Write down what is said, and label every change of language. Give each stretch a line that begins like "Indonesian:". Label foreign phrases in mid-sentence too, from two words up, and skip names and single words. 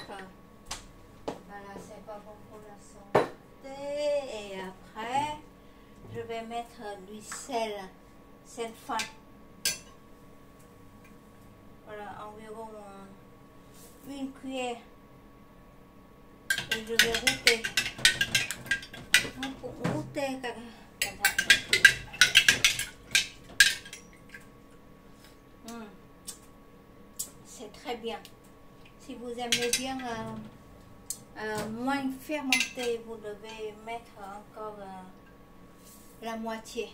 French: Voilà, c'est pas bon pour la santé. Et après, je vais mettre du sel fin. Voilà, environ 1 cuillère. Et je vais router. Router cẩn thận. C'est très bien. Si vous aimez bien moins fermenté, vous devez mettre encore la moitié.